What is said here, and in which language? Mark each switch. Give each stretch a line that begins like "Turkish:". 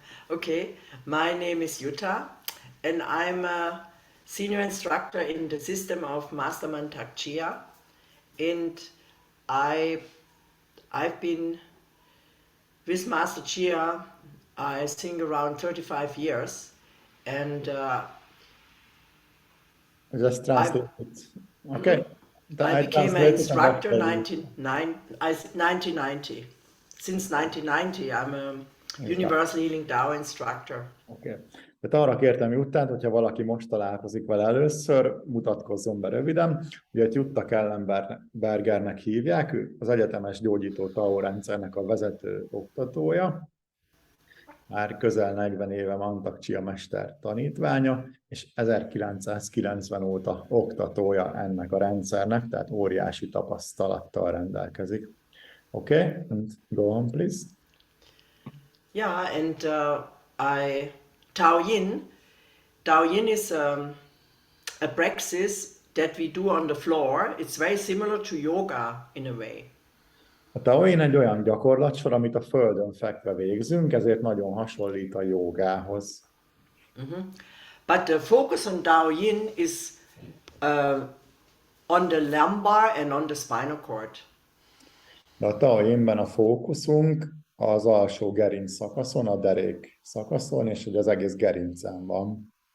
English: Okay, my name is Jutta, and I'm a senior instructor in the system of Mastermind Tak Chia, and I've been with Master Chia, I think, around 35 years, and just translate it. Okay. I became an instructor in 1990. Since 1990, I'm a Universal Healing Tao instructor. Okay.
Hungarian: Tehát arra kértem Juttát, hogyha valaki most találkozik vele először, mutatkozzon be röviden. Ugye Jutta Kellenbergernek hívják, ő az egyetemes gyógyító TAO rendszernek a vezető oktatója. Már közel 40 éve Mantak Chia mester tanítványa, és 1990 óta oktatója ennek a rendszernek, tehát óriási tapasztalattal rendelkezik.
English: Okay, and go on, please. Yeah, and TAO YIN is a practice that we do on the floor. It's very similar to yoga in a way.
Hungarian: A TAO YIN egy olyan gyakorlatsor, amit a földön fekve végzünk, ezért nagyon hasonlít a jogához. But the focus on TAO YIN is on the lumbar and on the spinal cord. De a TAO YIN-ben a fókuszunk az alsó gerinc szakaszon, a derék szakaszon, és hogy az egész gerincen van.